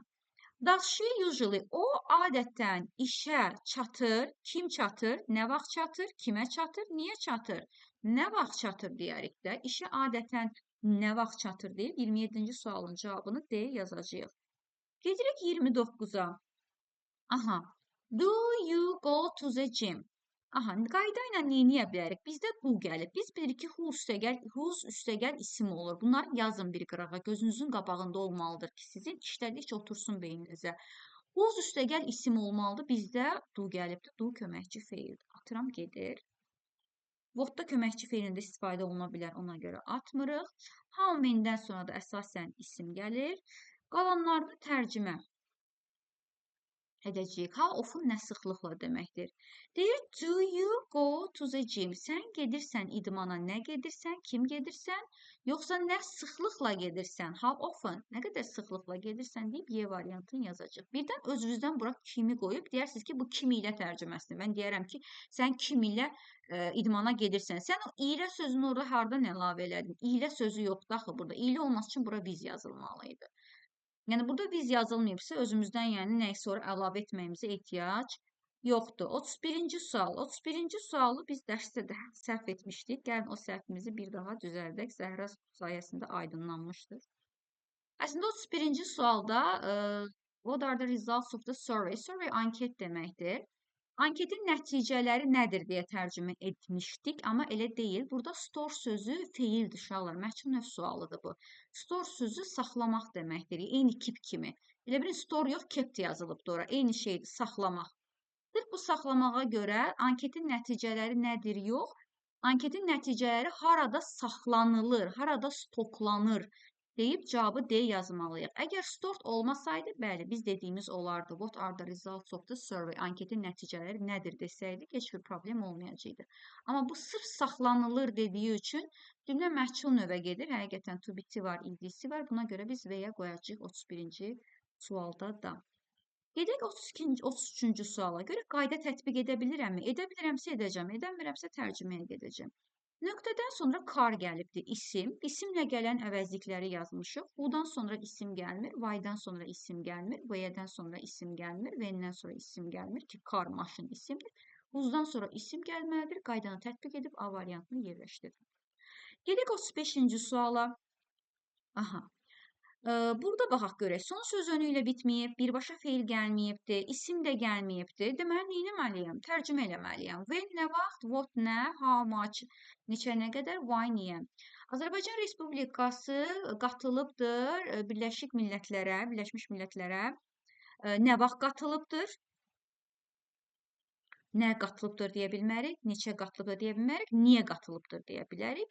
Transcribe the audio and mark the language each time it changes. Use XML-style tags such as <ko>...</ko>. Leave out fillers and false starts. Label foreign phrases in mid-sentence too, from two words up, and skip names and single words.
<en>Does she usually,</en> <az>o adətən işə çatır, kim çatır, nə vaxt çatır, kimə çatır, niyə çatır, nə vaxt çatır deyərik də, işə adətən nə vaxt çatır deyib 27-ci sualın cavabını D yazacağıq.</az> <en>Gedirik 29-a. Do you go to the gym?</en> <az>Qayda ilə neyniyə bilərik? Bizdə do gəlib. Biz bilirik ki, whose üstəgəl isim olur. Bunları yazın bir qırağa. Gözünüzün qabağında olmalıdır ki, sizin işlədikcə otursun beyninizə. Whose üstəgəl isim olmalıdır. Bizdə do gəlibdir. Do köməkçi feildir. Atıram gedir. What-da köməkçi feilində istifadə oluna bilər. Ona görə atmırıq.</az> <en>How many-</en> <az>dən sonra da əsasən isim gəlir. Qalanlarda tərcümə. edəcəyik.</az> <en>How often</en> <az>nə sıxlıqla deməkdir. Deyir,</az> <en>do you go to the gym?</en> <az>Sən gedirsən idmana, nə gedirsən, kim gedirsən, yoxsa nə sıxlıqla gedirsən?</az> <en>How often?</en> <az>Nə qədər sıxlıqla gedirsən deyib Y variantını yazacaq. Birdən özünüzdən bura kimi qoyub deyirsiniz ki, bu kimi ilə tərcüməsidir. Mən deyərəm ki, sən kimi ilə idmana gedirsən. Sən o ilə sözünü orada hardan əlavə elədin? İlə sözü yoxdur axı burada. İlə olması üçün bura biz yazılmalı idi. Yəni burada biz yazılmayıbsa özümüzdən yəni nəyisə sonra əlavə etməyimizə ehtiyac yoxdur. 31-ci sual. 31-ci sualı biz dərsdə də səhv etmişdik. Gəlin o səhvimizi bir daha düzəldək. Zəhra sayəsində aydınlanmışdır. Əslində 31-ci sualda</az> <en>what are the results of the survey?</en> <az>Survey anket deməkdir. Anketin nəticələri nədir deyə tərcümə etmişdik, amma elə deyil. Burada store sözü feildir uşaqlar. Məhkum növ sualıdır bu. Store sözü saxlamaq deməkdir. Eyni keep kimi. Elə bir store yox, kept yazılıbdır ora. Eyni şeydir, saxlamaq. Sırf bu saxlamağa görə anketin nəticələri nədir yox. Anketin nəticələri harada saxlanılır, harada stoklanır deyib cavabı D yazmalıyıq. Əgər stored olmasaydı, bəli, biz dediyimiz olardı.</az> <en>What are the results of the survey?</en> <az>Anketin nəticələri nədir desəydik, heç bir problem olmayacaqdı. Amma bu sırf saxlanılır dediyi üçün cümlə məhcul növə gedir. Həqiqətən</az> <en>to be-</en> <az>ti var, ed-si var. Buna görə biz V-yə qoyacağıq 31-ci sualda da. Gedək 33-cü suala görə qayda tətbiq edə bilirəmmi? Edə bilirəmsə edəcəm, edəmirəmsə tərcüməyə gedəcəm. Nöqtədən sonra car gəlibdir, isim. İsimlə gələn əvəzlikləri yazmışıq. U-dan sonra isim gəlmir, Y-dan sonra isim gəlmir, V-dən sonra isim gəlmir, V-dən sonra isim gəlmir ki, car, maşın isimdir. Uz-dan sonra isim gəlməlidir. Qaydanı tətbiq edib A variantını yerləşdirin. Gedək 35-ci suala. Aha. Burada baxaq görək. Son söz önü ilə bitməyib, birbaşa feil gəlməyibdir, isim də gəlməyibdir. Deməli, nə etməliyəm? Tərcümə eləməliyəm. When nə vaxt, what nə, how much, neçə nə qədər, why niyə. Azərbaycan Respublikası qatılıbdır Birləşmiş Millətlərə. Nə vaxt qatılıbdır? Nə qatılıbdır deyə bilmərik, neçə qatılıbdır deyə bilmərik, niyə qatılıbdır deyə bilərik.</az>